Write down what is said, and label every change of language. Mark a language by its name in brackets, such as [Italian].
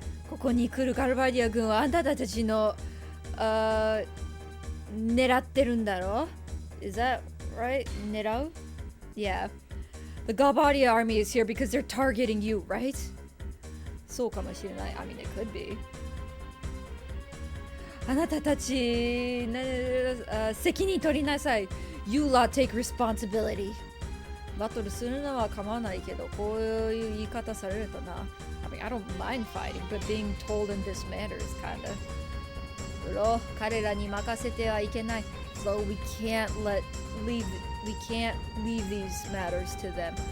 [Japanese] ここに来るガルバディア軍はあんたたちの、狙ってるんだろ? [English] Is that right? 狙う?Yeah. The Galbadia army is here because they're targeting you, right? [Japanese] そうかもしれない. [English] I mean, it could be. [Japanese] あなたたち、責任取りなさい. [English] You lot take responsibility. [Japanese] バトルするのは構わないけど、こういう言い方されるとな。 [English] I mean, I don't mind fighting, but being told in this manner is kinda... [Japanese] ブロ、彼らに任せてはいけない。 [English] So we can't leave these matters to them.